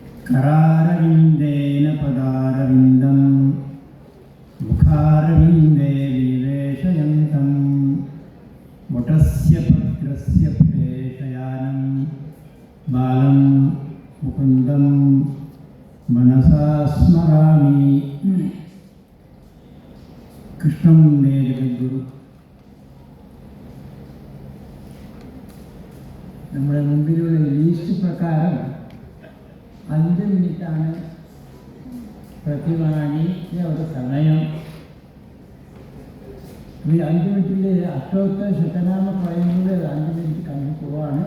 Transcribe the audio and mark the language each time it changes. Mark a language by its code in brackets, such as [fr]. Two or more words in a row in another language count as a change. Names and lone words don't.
[sa] करारविन्देन पदारविन्दं मुखारविन्दे विवेशयन्तं वटस्य पत्रस्य प्रेषयानं बालं मुकुन्दं मनसा स्मरामि. कृष्णं मे जगद्गुरु. [ml] നമ്മുടെ മുമ്പിലുള്ള ലീസ്റ്റ് പ്രകാരം 5 മിനിറ്റാണ് പ്രതിവാണിയുടെ ഒരു സമയം. ഈ 5 മിനിറ്റിൽ [sa] അഷ്ടോത്തര ശതനാമ [ml] പറയുന്നത് 5 മിനിറ്റ് കഴിഞ്ഞ് പോവാണ്.